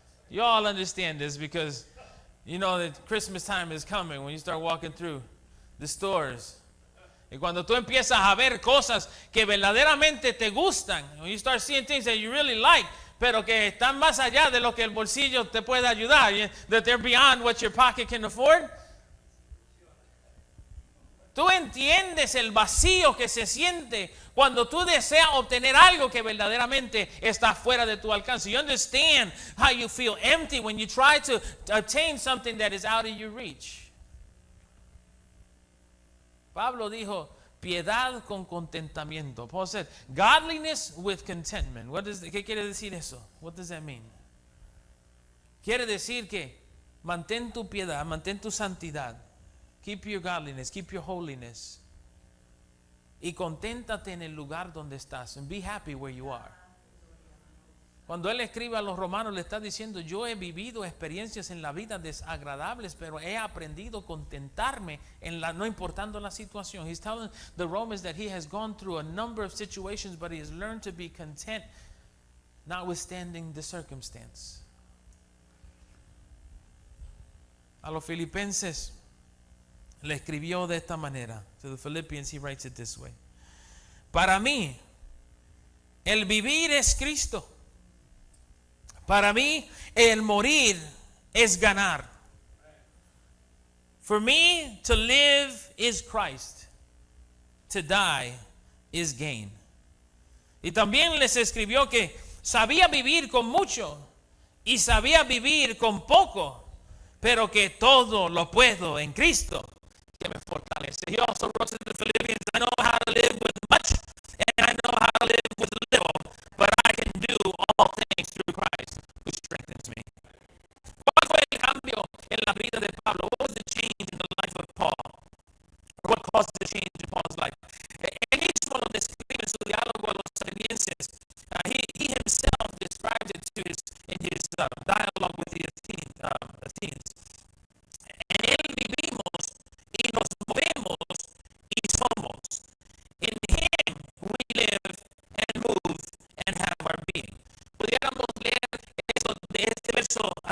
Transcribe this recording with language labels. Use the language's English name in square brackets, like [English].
[English] You all understand this because you know that Christmas time is coming when you start walking through the stores. [Spanish] Y cuando tú empiezas a ver cosas que verdaderamente te gustan, [English] when you start seeing things that you really like, [Spanish] pero que están más allá de lo que el bolsillo te puede ayudar, [English] that they're beyond what your pocket can afford. [Spanish] Tú entiendes el vacío que se siente cuando tú deseas obtener algo que verdaderamente está fuera de tu alcance. [English] You understand how you feel empty when you try to obtain something that is out of your reach. [Spanish] Pablo dijo, piedad con contentamiento. [English] Paul said, godliness with contentment. [Spanish] ¿Qué quiere decir eso? [English] What does that mean? [Spanish] Quiere decir que mantén tu piedad, mantén tu santidad. [English] Keep your godliness, keep your holiness. [Spanish] Y conténtate en el lugar donde estás. [English] And be happy where you are. [Spanish] Cuando él escribe a los romanos le está diciendo, yo he vivido experiencias en la vida desagradables, pero he aprendido a contentarme no importando la situación. [English] He's telling the Romans that he has gone through a number of situations, but he has learned to be content notwithstanding the circumstance. [Spanish] A los filipenses le escribió de esta manera. [English] To the Philippians he writes it this way. [Spanish] Para mí, el vivir es Cristo. Para mí, el morir es ganar. [English] For me, to live is Christ. To die is gain. [Spanish] Y también les escribió que sabía vivir con mucho y sabía vivir con poco, pero que todo lo puedo en Cristo que me fortalece. [English] He also wrote to the Philippians, I know how to live with much and I know how to live with little, but I can do all things through Christ who strengthens me. [Spanish] ¿Cuál fue el cambio en la vida de Pablo? [English] What was the change in the life of Paul? Or what caused the change in Paul's life? [Spanish] Él mismo lo describe en su diálogo a los atenienses. [English] He himself describes it in his dialogue with the Athenians. [Spanish] En él vivimos y nos movemos y somos. [English] In him we live and move and have our being. [Spanish] Pudiéramos leer eso de este verso